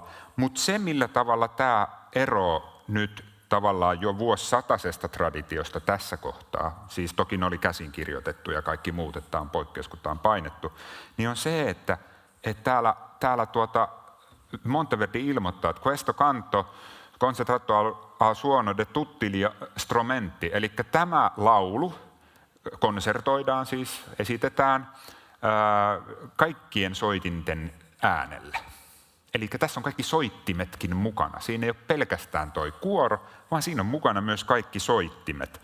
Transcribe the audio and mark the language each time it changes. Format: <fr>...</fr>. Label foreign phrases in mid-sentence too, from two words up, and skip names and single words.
<fi>Mutta se, millä tavalla tämä eroaa nyt tavallaan jo vuosisatasesta traditiosta tässä kohtaa, siis toki ne oli käsin kirjoitettu ja kaikki muut, että tämä on poikkeus, kun tämä on painettu, niin on se, että täällä Monteverdi ilmoittaa, että</fi> <it>questo canto concertato al suono de tutti gli strumenti,</it> <fi>eli tämä laulu konsertoidaan siis, esitetään kaikkien soitinten äänellä. Eli tässä on kaikki soittimetkin mukana. Siinä ei ole pelkästään toi kuoro, vaan siinä on mukana myös kaikki soittimet.</fi>